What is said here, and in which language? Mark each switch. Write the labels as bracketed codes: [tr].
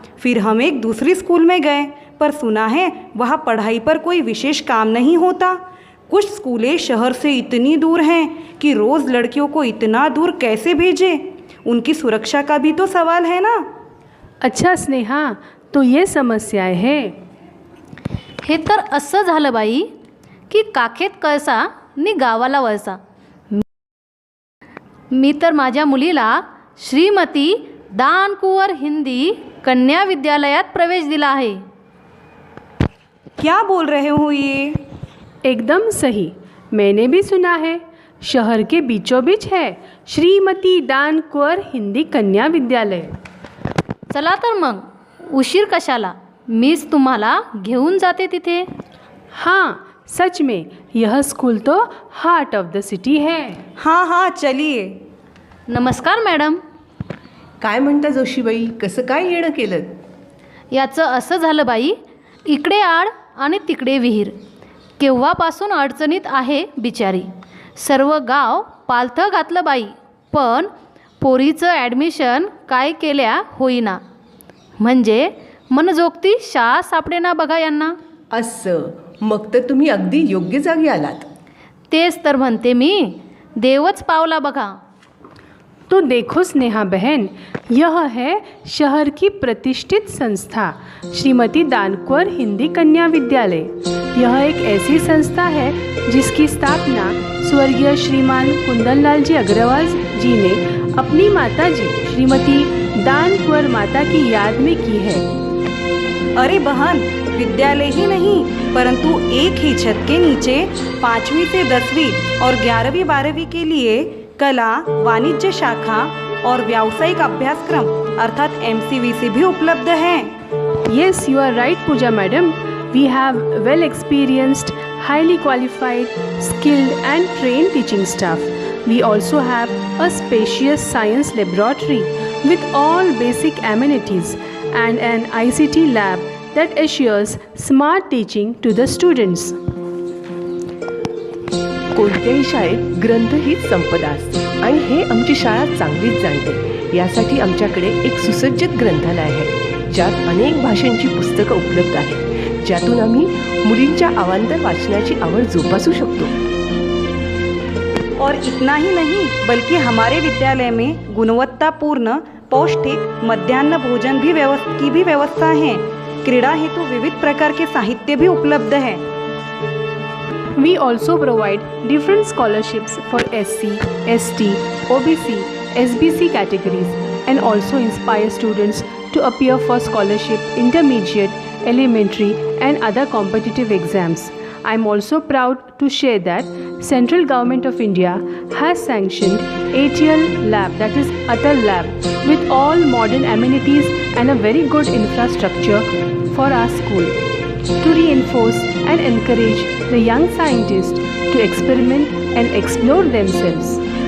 [hi] फिर हम एक दूसरी स्कूल में गए, पर सुना है वहाँ पढ़ाई पर कोई विशेष काम नहीं होता। कुछ स्कूलें शहर से इतनी दूर हैं कि रोज़ लड़कियों को इतना दूर कैसे भेजें? उनकी सुरक्षा का भी तो सवाल है ना। अच्छा स्नेहा, तो ये समस्याएं हैं। [mr] हे तर असं झालं बाई की काखेत कळसा नि गावाला वळसा। मी तर माझ्या मुलीला श्रीमती दानकुंवर हिंदी कन्या विद्यालयात प्रवेश दिला आहे। [hi] क्या बोल रहे हो ये? एकदम सही, मैंने भी सुना है। शहर के बीचों बीच है श्रीमती दानकुंवर हिंदी कन्या विद्यालय। [mr] चला तर मग, उशीर कशाला, मीच तुम्हाला घेऊन जाते तिथे। [hi] हाँ सच में, यह स्कूल तो [en] heart of the city [hi] है। हाँ हाँ चलिए। [mr] नमस्कार मॅडम। काय म्हणता जोशीबाई, कसं काय येणं केलं? याचं असं झालं बाई, इकडे आड आणि तिकडे विहीर, केव्हापासून अडचणीत आहे बिचारी। सर्व गाव पालथं घातलं बाई, पण पोरीचं ॲडमिशन काय केल्या होईना। म्हणजे मनजोगती शाळा सापडेना बघा यांना। असं, मग तर तुम्ही अगदी योग्य जागी आलात। तेच तर म्हणते मी, देवच पावला बघा। [hi] तो देखो स्नेहा बहन, यह है शहर की प्रतिष्ठित संस्था श्रीमती दानकुंवर हिंदी कन्या विद्यालय। यह एक ऐसी संस्था है जिसकी स्थापना स्वर्गीय श्रीमान कुंदनलाल जी अग्रवाल जी ने अपनी माता जी श्रीमती दानकुंवर माता की याद में की है। अरे बहन, विद्यालय ही नहीं परंतु एक ही छत के नीचे 5वीं से 10वीं और 11वीं 12वीं के लिए कला, वाणिज्य शाखा और व्यावसायिक अभ्यासक्रम अर्थात MCVC भी उपलब्ध हैं। [en] Yes, you are right Pooja madam. We have well experienced, highly qualified, skilled and trained teaching staff. We also have a spacious science laboratory with all basic amenities and an ICT lab that assures smart teaching to the students. [mr] कोणत्याही शाळेत ग्रंथ हीच संपदा असते आणि हे आमची शाळा चांगलीच जाणते। यासाठी आमच्याकडे एक सुसज्जित ग्रंथालय आहे, ज्यात अनेक भाषांची पुस्तकं उपलब्ध आहेत, ज्यातून आम्ही मुलींच्या अवांतर वाचनाची आवड जोपासू शकतो। [hi] और इतना ही नहीं, बल्कि हमारे विद्यालय में गुणवत्तापूर्ण पौष्टिक मध्याह्न भोजन की भी व्यवस्था है। क्रीड़ा हेतु विविध प्रकार के साहित्य भी उपलब्ध है। [en] We also provide different scholarships for SC, ST, OBC, SBC categories and also inspire students to appear for scholarship, intermediate, elementary and other competitive exams. I am also proud to share that Central Government of India has sanctioned ATL lab, that is Atal lab, with all modern amenities and a very good infrastructure for our school to reinforce and encourage the young scientists to experiment and explore themselves.